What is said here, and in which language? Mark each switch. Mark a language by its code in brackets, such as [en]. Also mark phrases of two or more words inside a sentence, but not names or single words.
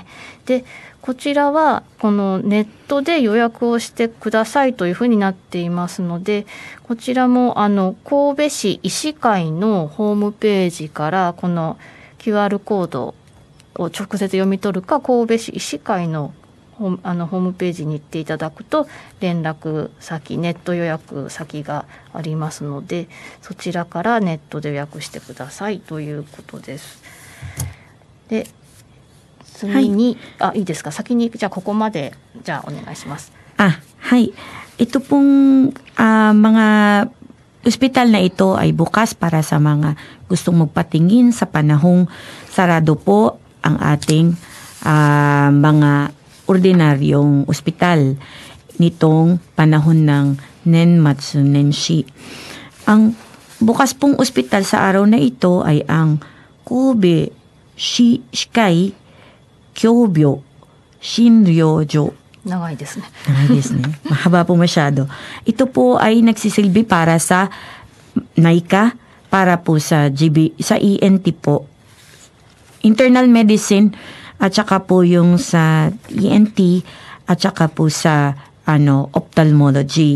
[ja] で、こちらはこのネットで予約をしてくださいというふうになっていますので、こちらも神戸市医師会のホームページからこの QR コードを直接読み取るか、神戸市医師会のホームページに行っていただくと連絡先、ネット予約先がありますので、そちらからネットで予約してくださいということです。で、次に、いいですか、先にじゃあここまでじゃあお願いします。 [tl] はい。Ito pong mga ospital na ito ay bukas para sa mga gustong magpatingin sa panahong sarado po ang ating mga ordinaryong ospital nitong panahon ng [ja] 年末年始. [tl] Ang bukas pong ospital sa araw na ito ay ang Kobe Shikai Kyobyo Shinryojo. [ja] 長いですね。長いですね。 [tl] Mahaba po masyado. Ito po ay nagsisilbi para sa NAICA, para po sa sa ENT po. [en] Internal medicine [tl] at saka po yung sa ENT at saka po sa ophthalmology.